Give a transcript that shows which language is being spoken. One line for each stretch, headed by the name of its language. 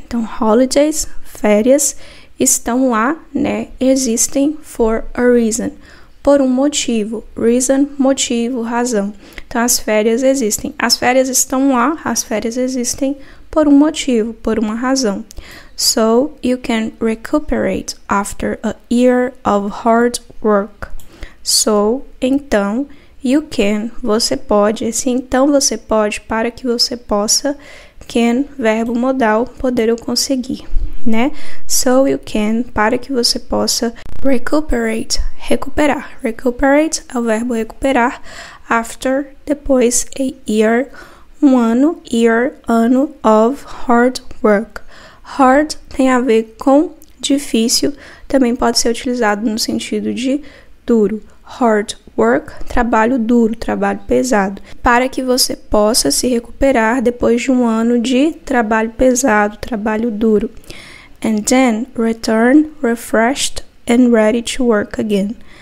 Portuguese: Então, holidays, férias, estão lá, né? Existem
English: for a reason.
Portuguese: Por um motivo. Reason, motivo, razão. Então, as férias existem. As férias estão lá, as férias existem por um motivo, por uma razão.
English: So, you can recuperate after a year of hard work.
Portuguese: So, então,
English: you can,
Portuguese: você pode. Esse então você pode, para que você possa. Can, verbo modal, poder ou conseguir, né?
English: So, you can,
Portuguese: para que você possa. Recuperate, recuperar. Recuperate é o verbo recuperar. After, depois, a year, um ano, year, ano
English: of hard work.
Portuguese: Hard tem a ver com difícil, também pode ser utilizado no sentido de duro. Hard work, trabalho duro, trabalho pesado. Para que você possa se recuperar depois de um ano de trabalho pesado, trabalho duro.
English: And then return refreshed and ready to work again.